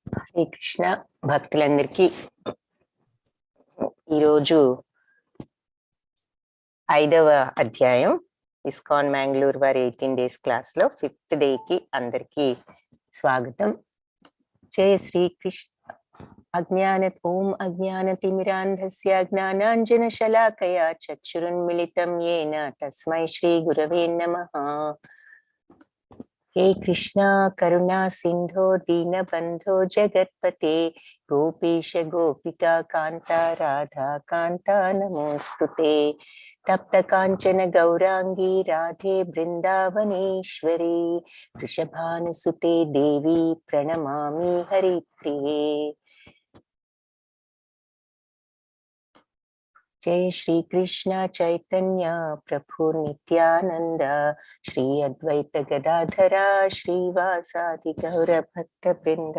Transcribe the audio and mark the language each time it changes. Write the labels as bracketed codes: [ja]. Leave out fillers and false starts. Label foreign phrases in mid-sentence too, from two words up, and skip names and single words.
[te] శ్రీకృష్ణ భక్తులందరికీ ఈరోజు 5వ అధ్యాయం ఇస్కాన్ మ్యాంగ్లూర్ వారి 18 days క్లాస్ లో 5th day కి అందరికీ స్వాగతం. [sa] జయ శ్రీకృష్ణ. ఓం అజ్ఞానతిమిరాంధస్య జ్ఞానాంజనశలాకయా చక్షురున్మిళితం येन తస్మై శ్రీ గురవే నమః. हे कृष्णा करुणा सिंधो दीनबंधो जगत्पते गोपीश गोपिका कांता राधा कांता नमोस्तुते. तप्त कांचन गौरांगी राधे वृंदावनेश्वरी वृषभानुसुते देवी प्रणमामि हरिप्रिये. जय श्री कृष्ण चैतन्य प्रभु नित्यानंद श्री अद्वैत गदाधरा श्रीवासादि गौर भक्त वृंद.